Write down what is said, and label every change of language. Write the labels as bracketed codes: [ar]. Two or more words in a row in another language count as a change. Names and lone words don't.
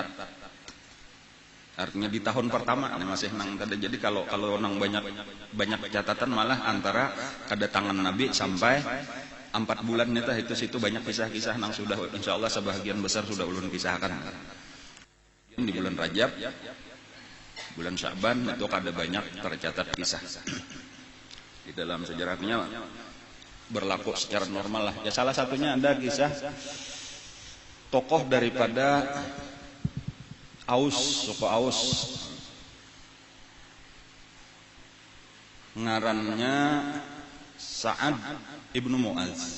[bjn] Artinya di tahun pertama masih nang tadi. Jadi kalau nang banyak catatan malah antara kedatangan Nabi sampai 4 bulan itu situ banyak kisah-kisah nang sudah insyaallah sebagian besar sudah ulun kisahkan. [id] Di bulan Rajab, bulan Sya'ban itu ada banyak tercatat kisah. Di dalam sejarahnya berlaku secara normal lah. Ya salah satunya ada kisah tokoh daripada suku Aus. [bjn] Ngarannya Sa'ad ibnu Mu'az.